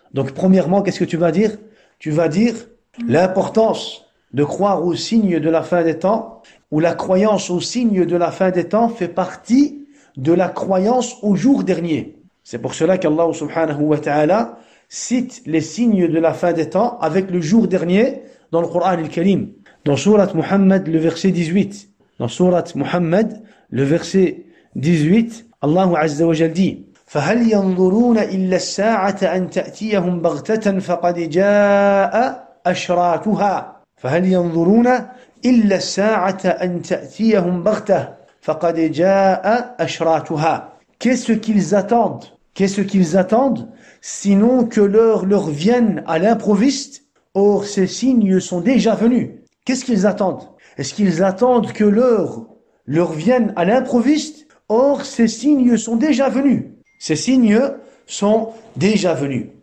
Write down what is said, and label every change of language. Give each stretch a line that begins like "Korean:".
French: Donc premièrement, qu'est-ce que tu vas dire? Tu vas dire l'importance de croire aux signes de la fin des temps, ou la croyance aux signes de la fin des temps fait partie de la croyance au jour dernier. C'est pour cela qu'Allah subhanahu wa ta'ala cite les signes de la fin des temps avec le jour dernier dans le Coran al-Karim. Dans Surat Muhammad, le verset 18. Dans Surat Muhammad, le verset 18, Allah azza wa jalla dit
Arabic: فَهَلْ يَنْظُرُونَ إِلَّا السَّاعَةَ أَنْ تَأْتِيَهُمْ بَغْتَةً فَقَدْ جَاءَ أَشْرَاطُهَا فهل ينظرون إلا الساعة أن تأتيهم بغتة فقد جاء أشراطها.
French: Qu'est-ce qu'ils attendent sinon que l'heure leur vienne à l'improviste? Or ces signes sont déjà venus. Qu'est-ce qu'ils attendent? Est-ce qu'ils attendent que l'heure leur vienne à l'improviste? Or ces signes sont déjà venus. Ces signes sont déjà venus.